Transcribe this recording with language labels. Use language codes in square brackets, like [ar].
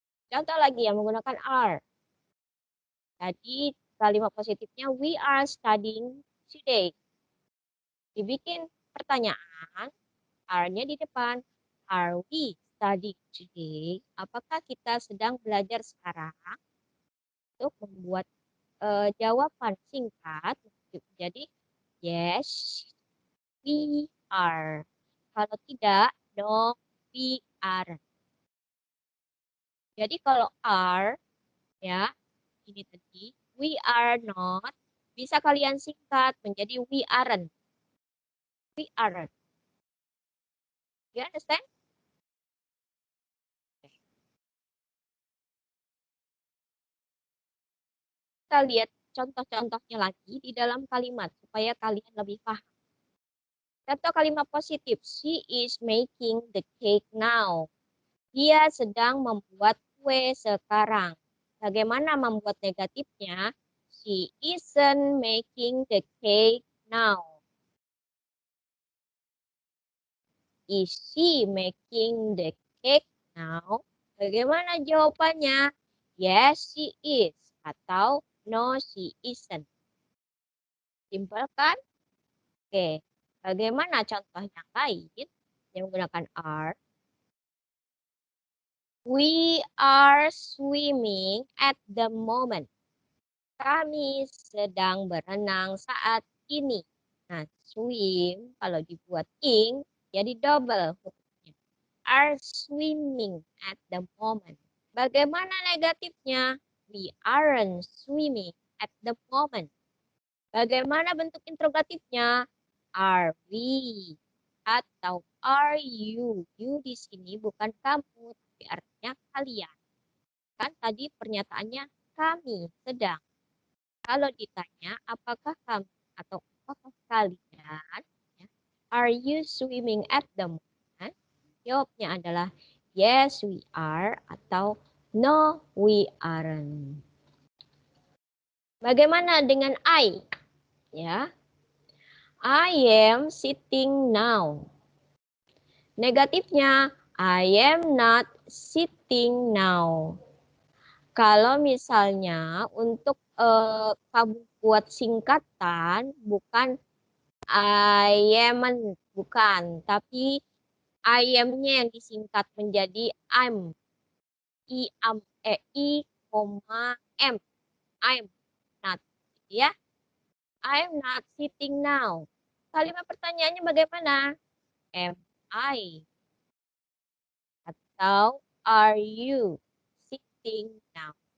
[id] Contoh lagi yang menggunakan are. Tadi kalimat positifnya [en] we are studying today. [id] Dibikin pertanyaan, are-nya di depan. [en] Are we studying today? [id] Apakah kita sedang belajar sekarang? Untuk membuat jawaban singkat. [en] Jadi, yes, we are. [id] Kalau tidak, [en] no, we aren't. [id] Jadi kalau are, ya, ini tadi, [en] we are not, [id] bisa kalian singkat menjadi [en] we aren't. We aren't. You understand? [id] Kita lihat contoh-contohnya lagi di dalam kalimat supaya kalian lebih paham. Contoh kalimat positif, [en] she is making the cake now. [id] Dia sedang membuat kue sekarang. Bagaimana membuat negatifnya? [en] She isn't making the cake now. Is she making the cake now? [id] Bagaimana jawabannya? [en] Yes, she is. [id] Atau [en] no, she isn't. [id] Simpel kan? Oke. Bagaimana contoh yang lain yang menggunakan are? [en] We are swimming at the moment. [id] Kami sedang berenang saat ini. Nah, swim kalau dibuat ing jadi double. [en] Are swimming at the moment. [id] Bagaimana negatifnya? [en] We aren't swimming at the moment. [id] Bagaimana bentuk interrogatifnya? [en] Are we? [id] Atau [en] are you? [id] You di sini bukan kamu, tapi artinya kalian. Kan tadi pernyataannya kami sedang. Kalau ditanya apakah kamu atau apakah kalian, ya, [en] are you swimming at the moment? [id] Jawabnya adalah [en] yes we are [id] atau [en] no we aren't. [id] Bagaimana dengan I? [en] Ya, I am sitting now. [id] Negatifnya [en] I am not sitting now. [id] Kalau misalnya untuk kamu buat singkatan, bukan I am, bukan, tapi I am-nya yang disingkat menjadi I'm. [en] I, koma, M. I'm not. Ya, I'm not sitting now. [id] Kalimat pertanyaannya bagaimana? [en] Am I? Atau are you sitting now?